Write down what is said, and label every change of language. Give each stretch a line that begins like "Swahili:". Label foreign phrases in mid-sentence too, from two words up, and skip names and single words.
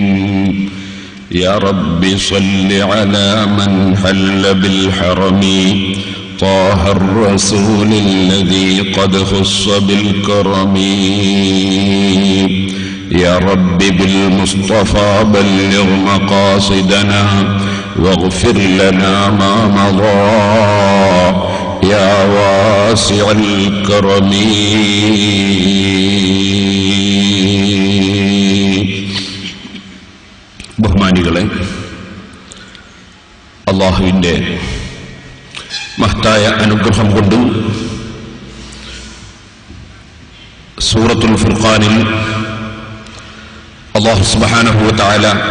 Arabic: يا رب صل على من حل بالحرم طه الرسول الذي قد خص بالكرم. يا رب بالمصطفى بلغ مقاصدنا واغفر لنا ما مضى يا واسع الكرم.
Malayalam: ബഹുമാനികളെ, അല്ലാഹുവിൻ്റെ മഹത്തായ അനുഗ്രഹം കൊണ്ട് സൂറത്തുൽ ഫുർഖാനിൽ അല്ലാഹു
Arabic: سبحانه وتعالى